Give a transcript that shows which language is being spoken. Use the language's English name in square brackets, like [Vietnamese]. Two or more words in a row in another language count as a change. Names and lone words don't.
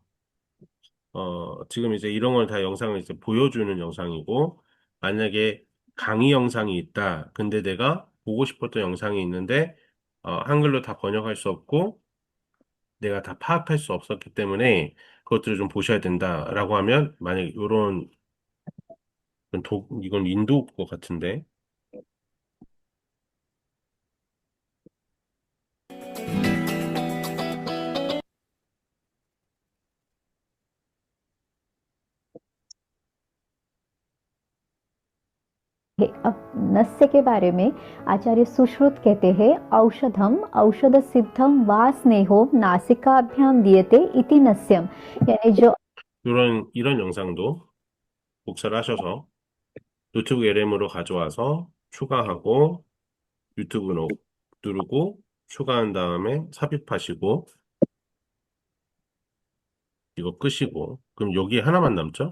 [Korean] 지금 이제 이런 걸 다 영상을 이제 보여주는 영상이고, 만약에 강의 영상이 있다. 근데 내가 보고 싶었던 영상이 있는데, 한글로 다 번역할 수 없고, 내가 다 파악할 수 없었기 때문에 그것들을 좀 보셔야 된다라고 하면, 만약에 이건 인도 것 같은데, [Hindi] अब नस्य के बारे में आचार्य सुश्रुत कहते हैं [Sanskrit] औषधम औषध सिद्धम वा स्नेहो नासिकाभ्याम दीयते इति नस्यम [Hindi] यानी जो [Korean] 이런 영상도 복사를 하셔서 노트북 LM으로 가져와서 추가하고 유튜브 누르고 추가한 다음에 삽입하시고 이거 끄시고 그럼 여기 하나만 남죠?